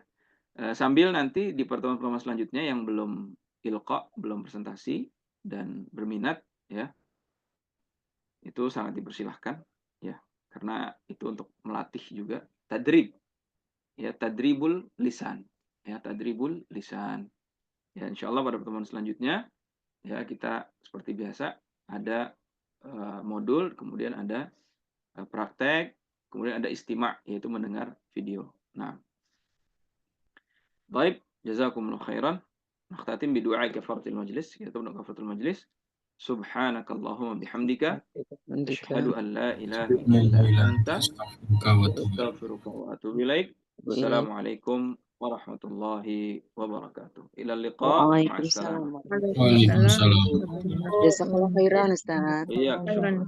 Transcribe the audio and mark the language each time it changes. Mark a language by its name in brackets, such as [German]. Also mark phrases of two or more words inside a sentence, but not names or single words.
[Indonesian] Sambil nanti di pertemuan-pertemuan selanjutnya yang belum ilqa, belum presentasi dan berminat ya, itu sangat dipersilahkan ya, karena itu untuk melatih juga tadrib ya, [Arabic] تدريب اللسان [Indonesian] ya, [Arabic] تدريب اللسان [Indonesian] ya. Insyaallah pada pertemuan selanjutnya ya, kita seperti biasa ada modul, kemudian ada praktek, kemudian ada istima', yaitu mendengar video. Nah, baik, [Arabic] جزاكم الله خيرا. نختتم بدعاء كفارة المجلس, [Indonesian] yaitu doa [Arabic] كفارة المجلس. سبحانك اللهم وبحمدك أشهد أن لا إله إلا أنت أستغفرك وأتوب إليك. والسلام عليكم ورحمة الله وبركاته. إلى اللقاء. وعليكم السلام. وعليكم السلام. جزاك الله خيرا أستاذ.